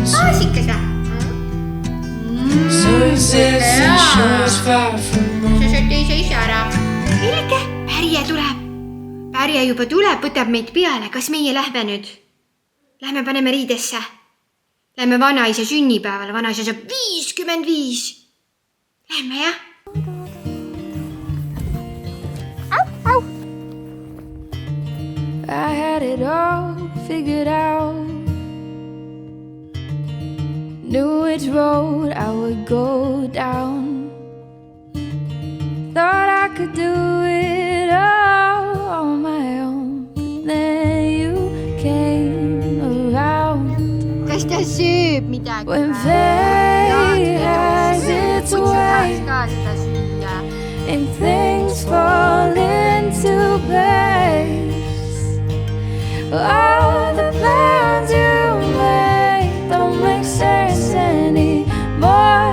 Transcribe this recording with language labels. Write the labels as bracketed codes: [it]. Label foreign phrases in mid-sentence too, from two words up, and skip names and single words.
[et] Sikkes vä? [en] sunsets and shores far from home. [et] Sa sööd teise ise ära. Ilke, Pärje tuleb. Pärje juba tuleb, võtab meid peale. Kas meie lähme nüüd? Lähme paneme riidesse. Lähme vanaisa sünnipäevale. Vanaisa saab 55. Lähme, jah? [en] I had it all figured out. Knew which road I would go down. Thought I could do it all on my own. But then you came around. [et] Kas ta sööb midagi? [en] When fate has its way and things fall into place. All the plans you made don't make sense anymore.